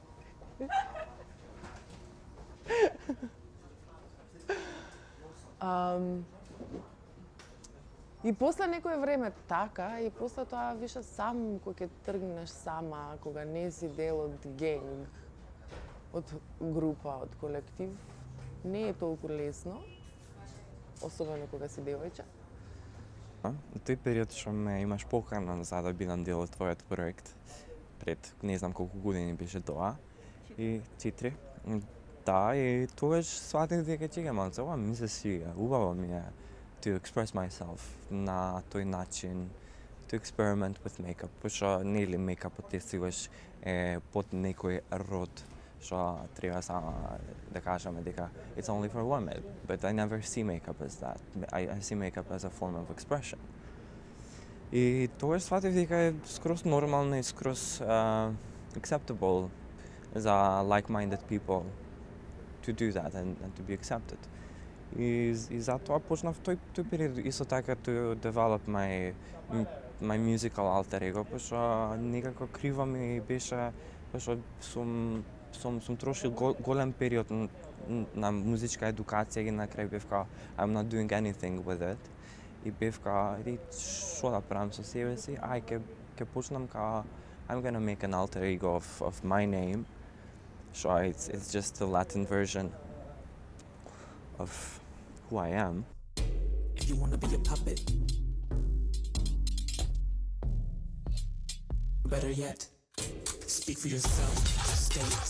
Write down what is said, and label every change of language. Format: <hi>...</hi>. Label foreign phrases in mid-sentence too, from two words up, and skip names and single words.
<mk>И после некое време така, и после тоа више сам кога ќе тргнеш сама, кога не си дел од генг, од група, од колектив, не е толку лесно, особено кога си девојче. У тој период што ме имаш поканен за да бидам дел од твојот проект, пред не знам колку години беше тоа, и 4. Да, и тогаш сватих дека чека малце, ова ми се свига, убаво ми е</mk> <en>to express myself</en> <mk>на тој начин,</mk> <en>to experiment with makeup,</en> <mk>пошто нели мейкапот секогаш е под некој род, што треба само да кажеме дека</mk> <en>it's only for women, but I never see makeup as that. I see makeup as a form of expression.</en> <mk>И тогаш сватив дека е скроз нормално и скроз acceptable за</mk> <en>like-minded people to do that and to be accepted.</en> <mk>И затоа почнав тој период исто така</mk> <en>to develop my musical alter ego,</en> <mk>пошто некако криво ми беше, пошто сум трошил голем период на музичка едукација и на крај бевка</mk> <en>I'm not doing anything with it.</en> <mk>И бевка, што да правам со себе си, ќе почнам ка</mk> <en>I'm gonna make an alter ego of my name. So it's just the Latin version of who I am. If you wanna be a puppet, better yet, speak for yourself, states.</en>